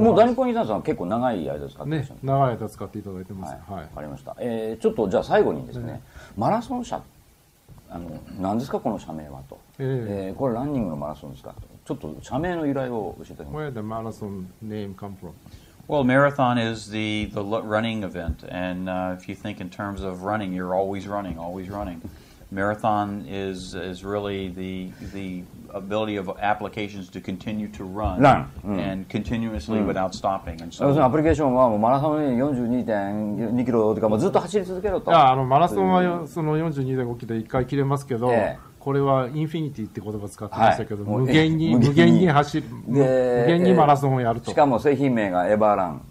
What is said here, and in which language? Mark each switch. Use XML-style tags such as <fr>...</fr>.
<ja>もう大日本印刷さんは結構長い間使ってらっしゃる、長い間使っていただいてます。わかりました。ちょっとじゃあ最後にですね、マラソン車、何ですかこの社名はと。これランニングのマラソンですかと。ちょっと社名の由来を教えていただけますか。</ja> <en>Where the marathon name come from? Well, marathon is the running event, and if you think in terms of running, you're always running, always running. Marathon is really the ability of applications to continue to run and continuously without stopping. And so</en> <ja>アプリケーションはもうマラソン 42.2 キロとかもうずっと走り続けろと。マラソンはその 42.5 キロで1回切れますけど、これはインフィニティって言葉使ってましたけど、無限に走る、無限にマラソンをやると。しかも製品名がエバーラン。</ja>